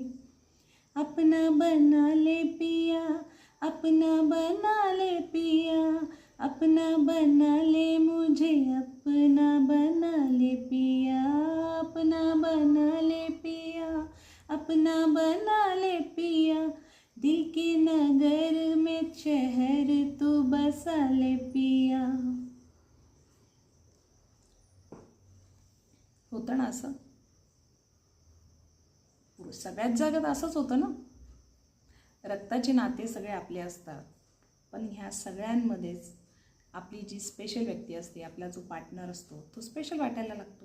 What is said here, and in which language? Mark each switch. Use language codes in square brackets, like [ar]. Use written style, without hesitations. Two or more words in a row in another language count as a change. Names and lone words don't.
[hi] अपना बना ले पिया, अपना बना ले पिया, अपना बना ले मुझे, अपना बना ले पिया, अपना बना ले पिया, अपना बना ले पिया। दिल के नगर में शहर तू बसा ले पिया। [mr] होतं ना असं, सगळ्याच जगात असंच होतं ना। रक्ताचे नाते सगळे आपले असतात, पण ह्या सगळ्यांमध्येच आपली जी स्पेशल व्यक्ती असते, आपला जो पार्टनर असतो, तो स्पेशल वाटायला लागतो।